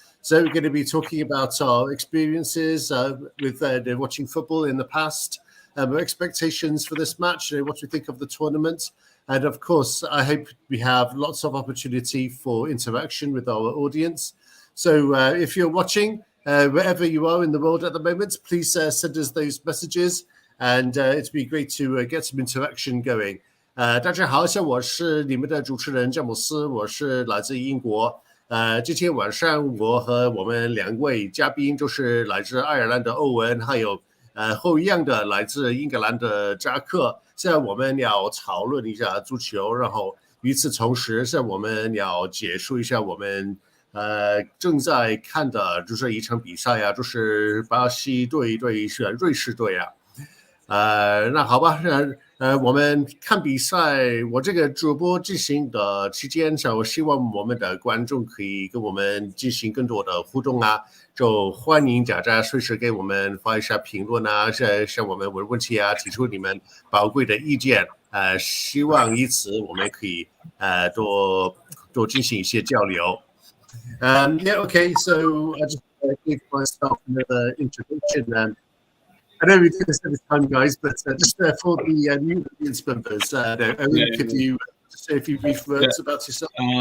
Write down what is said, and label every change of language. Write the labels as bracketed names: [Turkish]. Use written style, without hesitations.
[English] So we're going to be talking about our experiences with watching football in the past, our expectations for this match, what we think of the tournament. And of course, I hope we have lots of opportunity for interaction with our audience. So if you're watching, wherever you are in the world at the moment, please send us those messages. And it'd be great to get some interaction going. [Chinese] 大家好，我是你们的主持人詹姆斯，我是来自英国。今天晚上我和我们两位嘉宾就是来自爱尔兰的欧文，还有后一样的来自英格兰的扎克。现在我们要讨论一下足球，然后与此同时，现在我们要结束一下我们正在看的就是一场比赛啊，就是巴西队对瑞士队啊。那好吧，我们看比赛，我这个主播进行的期间，我希望我们的观众可以跟我们进行更多的互动啊，就欢迎大家随时给我们发一下评论啊，向我们问问题啊，提出你们宝贵的意见，希望以此我们可以多进行一些交流。 [English] Yeah, okay, so I just gave myself another introduction. I know we do this every time, guys, but just for the new audience members, could you say a few brief words about yourself?